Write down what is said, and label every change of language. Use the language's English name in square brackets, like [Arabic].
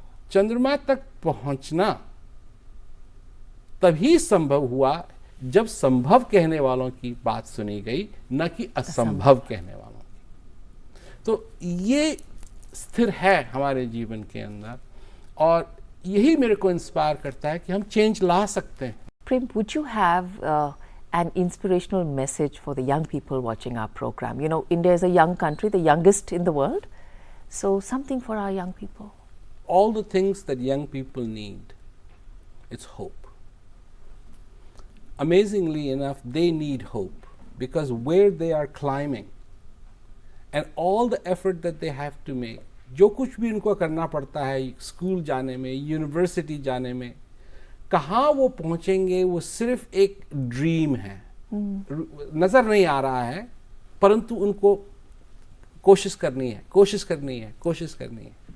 [Hindi] चंद्रमा तक पहुंचना तभी संभव हुआ जब संभव कहने वालों की बात सुनी गई, न कि असंभव कहने वालों की। तो ये स्थिर है हमारे जीवन के अंदर, और यही मेरे को इंस्पायर करता है कि हम चेंज ला सकते हैं। [English] Prem, would you have an inspirational message for the young people watching our program? You know, India is a young country, the youngest in the world. So something for our young people. All the things that young people need, it's hope. Amazingly enough, they need hope, because where they are climbing and all the effort that they have to make, [Hindi] जो कुछ भी उनको करना पड़ता है school जाने में, university जाने में, कहाँ वो पहुँचेंगे वो सिर्फ एक ड्रीम है, नज़र नहीं आ रहा है, परंतु उनको कोशिश करनी है।